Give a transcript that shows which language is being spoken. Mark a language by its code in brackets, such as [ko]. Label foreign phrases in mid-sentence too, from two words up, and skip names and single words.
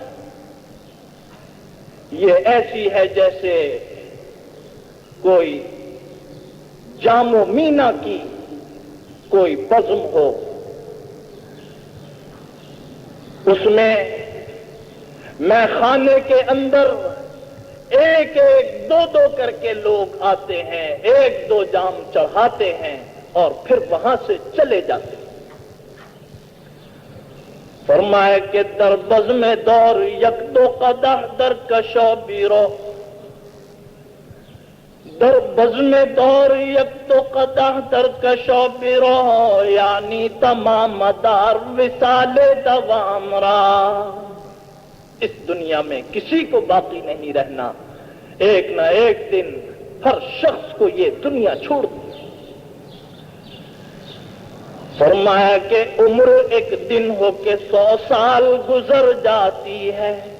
[ur] یہ ایسی ہے جیسے کوئی جام و مینا کی کوئی بزم ہو، اس میں خانے کے اندر ایک ایک دو دو کر کے لوگ آتے ہیں، ایک دو جام چڑھاتے ہیں اور پھر وہاں سے چلے جاتے ہیں۔ فرمایا کہ [fa] در بزم دور یک دو قدح در کشو بیرو، در بزم دور یک دو قدح در کشو بیرو، یعنی تمام دار وصال دوام را۔ [ur] اس دنیا میں کسی کو باقی نہیں رہنا، ایک نہ ایک دن ہر شخص کو یہ دنیا چھوڑ دی۔ فرمایا کہ عمر ایک دن ہو کے 100 سال گزر جاتی ہے۔